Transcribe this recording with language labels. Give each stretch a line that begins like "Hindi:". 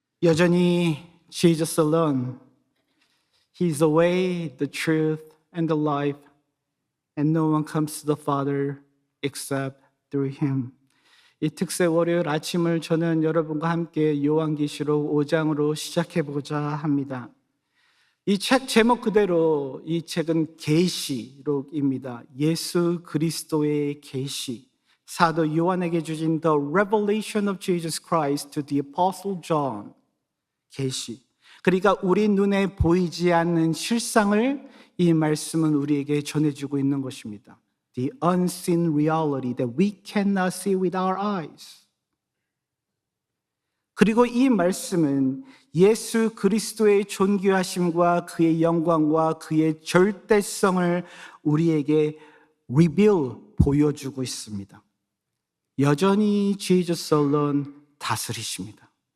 Korean: 여전히
English: Jesus alone. He's the way, the truth, and the life, and no one comes to the Father except through Him.
Korean: 이 특세 월요일 아침을 저는 여러분과 함께 요한계시록 5장으로 시작해보고자 합니다. 이 책 제목 그대로 이 책은 계시록입니다. 예수 그리스도의 계시. 사도 요한에게 주신
English: The Revelation of Jesus Christ to the Apostle John.
Korean: 계시. 그러니까 우리 눈에 보이지 않는 실상을 이 말씀은 우리에게 전해주고 있는 것입니다.
English: The unseen reality that we cannot see with our eyes.
Korean: 그리고 이 말씀은 예수 그리스도의 존귀하심과 그의 영광과 그의 절대성을 우리에게 보여주고 있습니다. 여전히
English: Jesus alone
Korean: 다스리십니다.